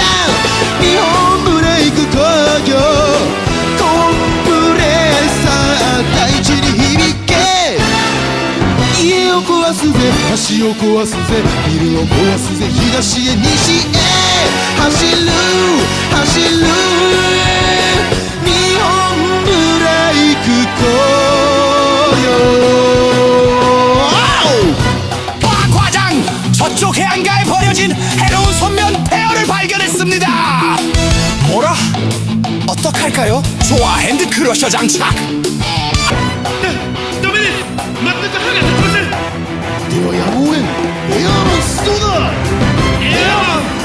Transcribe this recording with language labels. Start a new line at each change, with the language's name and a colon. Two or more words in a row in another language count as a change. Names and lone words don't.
Japanese: ン日本ブレイク工業コンプレッサー大地に響け家を壊すぜ橋を壊すぜビルを壊すぜ東へ西へ走る走る日本ブレイク工業
Korean: 과장 저쪽 해안가에 버려진 해로운 선면 폐허를 발견했습니다 뭐라? 어떡할까요? 좋아 핸드크러셔 장착
Japanese: ダメです全く歯が立ちませんではやむを得んエアマンストだエアマン